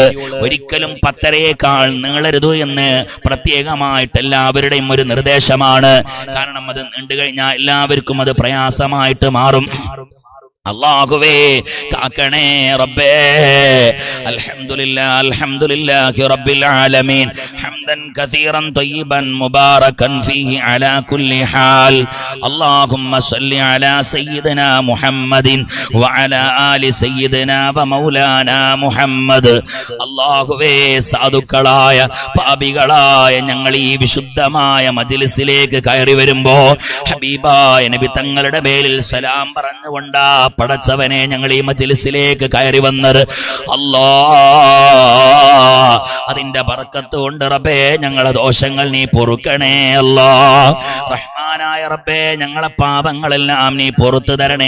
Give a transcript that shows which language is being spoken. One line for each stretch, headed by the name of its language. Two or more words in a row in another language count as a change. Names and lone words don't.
Malayalam: ഒരിക്കലും 10:30യേക്കാൾ നീളരുത് എന്ന് പ്രത്യേകമായിട്ട് എല്ലാവരുടെയും ഒരു നിർദ്ദേശമാണ്. കാരണം അത് നീണ്ടു കഴിഞ്ഞാൽ എല്ലാവർക്കും അത് പ്രയാസമായിട്ട് മാറും. അല്ലാഹുവേ കാക്കണേ റബ്ബേ.
Arabic: الحمد لله رب العالمين. حمدا كثيرا طيبا مباركا فيه على كل حال اللهم صل على سيدنا محمد وعلى آل سيدنا ومولانا محمد
Malayalam: അല്ലാഹുവേ സാധുക്കളായ പാപികളായ ഞങ്ങൾ ഈ വിശുദ്ധമായ മജ്ലിസിലേക്ക് കയറി വരുമ്പോ ഹബീബായ നബി തങ്ങളുടെ പേരിൽ സലാം പറഞ്ഞുകൊണ്ടാ പടച്ചവനെ ഞങ്ങൾ ഈ മജ്ലിസിലേക്ക് കയറി വന്നത് അല്ലാഹ് അതിന്റെ ബർക്കത്ത് കൊണ്ട് റബ്ബേ ഞങ്ങളുടെ ദോഷങ്ങൾ നീ പൊറുക്കണേ അല്ലാഹ് റഹ്മാനായ റബ്ബേ ഞങ്ങളെ പാപങ്ങളെല്ലാം നീ പൊറുത്തു തരണേ